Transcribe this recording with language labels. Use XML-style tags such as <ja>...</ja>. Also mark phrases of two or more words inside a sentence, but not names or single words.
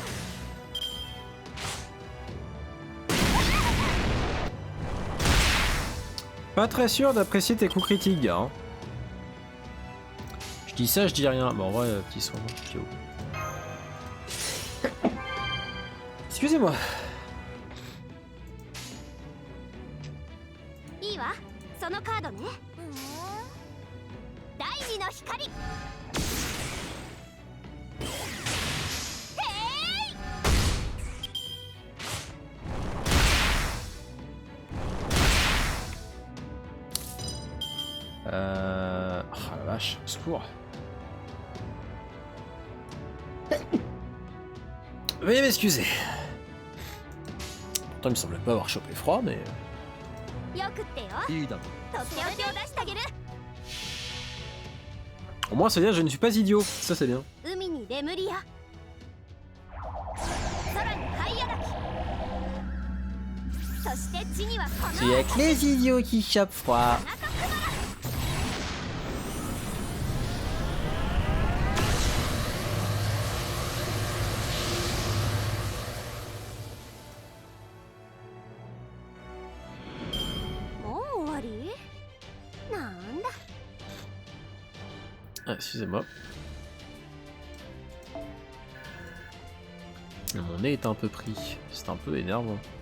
<fr>Pas très sûr d'apprécier tes coups critiques, gars. Hein. Je dis ça, je dis rien. Bon, en vrai, petit soin. Excusez-moi.</fr> <ja>いいわそのカードね第二の光</ja> <fr>Ah la vache, au secours. Veuillez m'excuser. Pourtant, il me semblait pas avoir chopé froid, mais...</fr> <ja>よくってよいいだ。とっておきを出してあげる</ja> <fr>Au moins, c'est-à-dire que je ne suis pas idiot. Ça, c'est bien.</fr> <ja>海にレムリア空にハイヤガキそして地にはこの</ja> <fr>Il y a que les idiots qui chopent froid.</fr> <ja>もう終わりなんだ</ja> <fr>Ah, excusez-moi. Mon nez est un peu pris. C'est un peu énervant.</fr>